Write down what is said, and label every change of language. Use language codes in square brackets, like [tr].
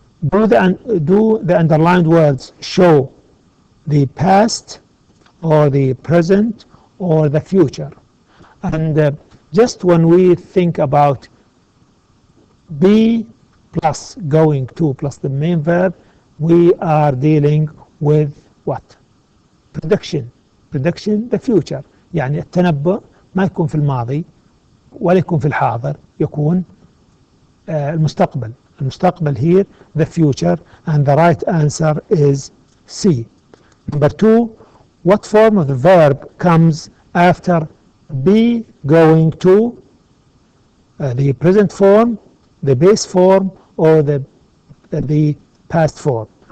[en] Do the underlined words show the past or the present or the future? And just when we think about be plus going to plus the main verb, we are dealing with what? Prediction, the future. [ar] يعني التنبؤ ما يكون في الماضي ولا يكون في الحاضر، يكون المستقبل. [en] المستقبل here, the future, and the right answer is C. Number 2, what form of the verb comes after be going to? The present form, the base form, or the past form?